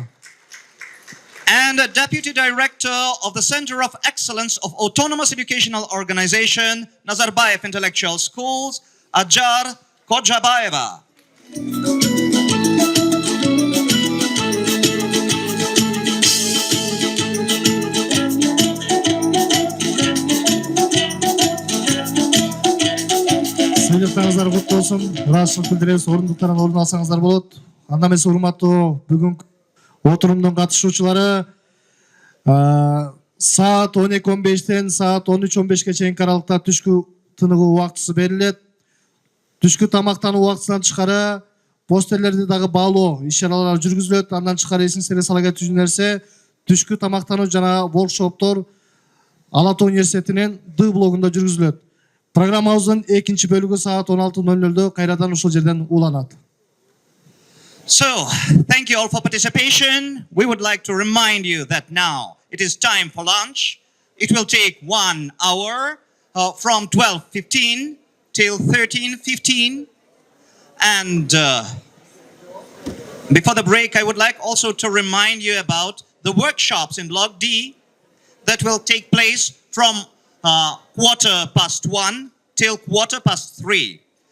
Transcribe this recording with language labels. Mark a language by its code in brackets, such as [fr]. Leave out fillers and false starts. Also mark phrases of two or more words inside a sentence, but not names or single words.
[en] And the Deputy Director of the Center of Excellence of Autonomous Educational Organization, Nazarbayev Intellectual Schools, Ajar Kojabayeva. [kk] Сыйлықтарыңыздар құтты болсын. [ky] Ыраазычылык билдиребиз. Орындуктардан орун алсаңыздар болот. Анда эмес, урматтуу бүгүнкү отурумдун катышуучулары, саат 12:15тен саат 13:15ке чейинки аралыкта түшкү тыныгуу убактысы берилет. Түшкү тамактануу убактысынан тышкары постерлерди дагы баалоо иш-чаралары жүргүзүлөт. Андан тышкары эсиңизге сала кетүүчү нерсе, түшкү тамактануу жана воркшоптор Ала Тоо университетинин Д блогунда жүргүзүлөт. Программабыздын экинчи бөлүгү саат 16:00 кайрадан ушул жерден уланат. [en] So, thank you all for participation. We would like to remind you that now it is time for lunch. It will take 1 hour from 12:15 till 13:15. And before the break, I would like also to remind you about the workshops in Block D that will take place from 1:15 till 3:15.